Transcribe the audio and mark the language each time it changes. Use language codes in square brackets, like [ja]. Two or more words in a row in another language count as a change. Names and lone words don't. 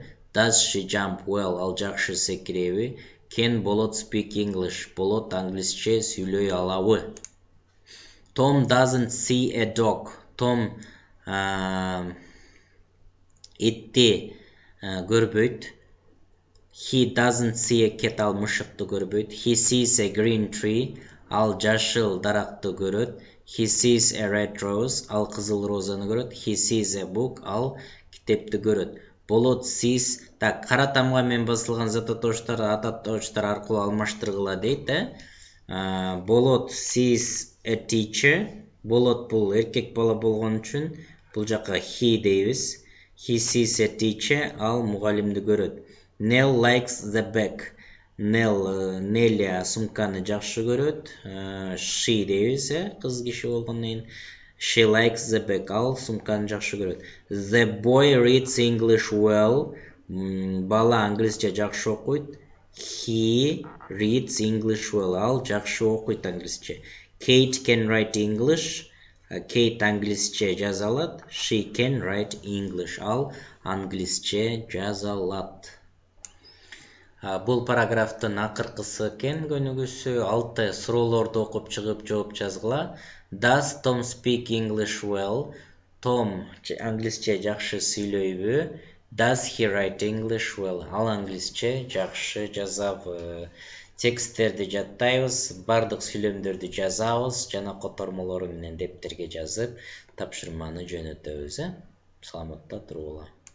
[en] Does she jump well, [ky] ал жакшы секиреби. [en] Can болот speak English, [ky] болот англисче сүйлөй алабы. [en] Tom doesn't see a dog. [ky] Tom итти көрбөйт. [en] He doesn't see a cat, [ky] ал мышыкты көрбөйт. [en] He sees a green tree, [ky] ал жашыл даракты көрөт. [en] He sees a red rose, [ky] ал кызыл розаны көрөт. [en] He sees a book, [ky] ал китепти көрөт. Болот sees, так, кара тамга менен басылган зататоштор ататоштор аркылуу алмаштыргыла дейт, Болот [en] sees a teacher, [ky] болот бул эркек бала болгон үчүн бул жака he дейбиз. [en] He sees a teacher, [ky] ал мугалимди көрөт. [en] Nell likes the bag. [ky] Нелли сумканы жакшы көрөт. She дейбиз, кыз киши болгондон кийин. [en] She likes the bag, [ky] ал сумканы жакшы көрөт. [en] The boy reads English well. [ky] Бала англисче жакшы окуйт. [en] He reads English well, [ky] ал жакшы окуйт англисче. [en] Kate can write English. Kate [ky] англисче жаза алат. [en] She can write English, [ky] ал англисче жаза алат. Бул параграфтын акыркысы экен көнүгүүсү. 6 суроолорду окуп чыгып жооп жазгыла. [en] Does Tom speak English well? [ky] Tom англисче жакшы сүйлөйбү? [en] Does he write English well? [ky] Ал англисче жакшы жазабы? Тексттерди жаттайбыз, бардык сүйлөмдөрдү жазабыз, жана котормолору менен дептерге жазып, тапшырманы жөнөтөбүз. Саламатта туругула.